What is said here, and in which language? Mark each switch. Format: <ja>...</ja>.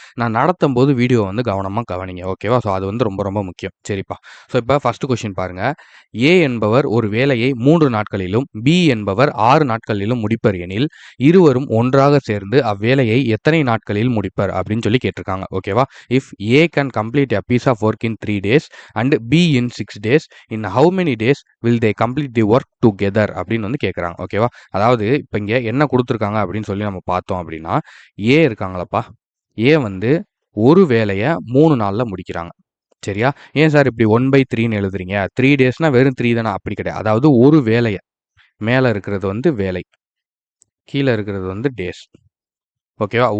<ta>நான் நடத்தும்போது வீடியோ வந்து கவனமாக கவனிங்க. ஓகேவா? ஸோ அது வந்து ரொம்ப ரொம்ப முக்கியம். சரிப்பா. ஸோ இப்போ ஃபஸ்ட்டு கொஷின் பாருங்கள். ஏ என்பவர் ஒரு வேலையை 3 நாட்களிலும் பி என்பவர் 6 நாட்களிலும் முடிப்பர் எனில் இருவரும் ஒன்றாக சேர்ந்து அவ்வேலையை எத்தனை நாட்களில் முடிப்பர் அப்படின்னு சொல்லி கேட்டிருக்காங்க. ஓகேவா?</ta> <en>if A can complete a piece of work in 3 days and B in 6 days, in how many days will they complete the work together</en> <ta>அப்படின்னு வந்து கேட்குறாங்க. ஓகேவா? அதாவது இப்போ இங்கே என்ன கொடுத்துருக்காங்க அப்படின்னு சொல்லி நம்ம பார்த்தோம் அப்படின்னா, ஏ இருக்காங்களப்பா. ஏ வந்து ஒரு வேலையை 3 நாளில் முடிக்கிறாங்க. சரியா? ஏன் சார் இப்படி 1/3ன்னு எழுதுறீங்க? 3 டேஸ்னா வெறும் 3 தானே? அப்படி கிடையாது. அதாவது ஒரு வேலையை மேலே இருக்கிறது வந்து வேலை, கீழே இருக்கிறது வந்து டேஸ். ஓகேவா?</ta>